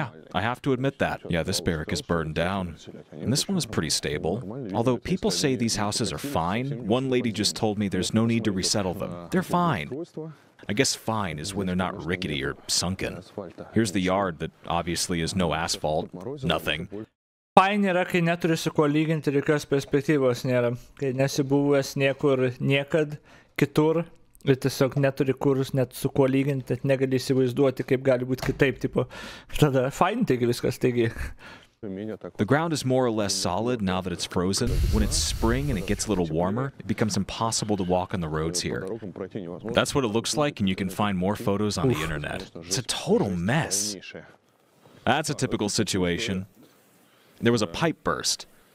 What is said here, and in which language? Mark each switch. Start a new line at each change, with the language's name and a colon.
English: Yeah, I have to admit that. Yeah, this barrack is burned down, and this one is pretty stable. Although people say these houses are fine, one lady just told me there's no need to resettle them. They're fine. I guess fine is when they're not rickety or sunken. Here's the yard that obviously has no asphalt, nothing.
Lithuanian: Fine yra, kai neturi su kuo lyginti ir jokios perspektyvos nėra. Kai nesi buvęs niekur niekad kitur ir tiesiog neturi kur net su kuo lyginti, negali įsivaizduoti, kaip gali būti kitaip, tipo. Tada fine, taigi viskas, taigi.
English: The ground is more or less solid now that it's frozen. When it's spring and it gets a little warmer, it becomes impossible to walk on the roads here. That's what it looks like, and you can find more photos on the internet. It's a total mess. That's a typical situation. There was a pipe burst.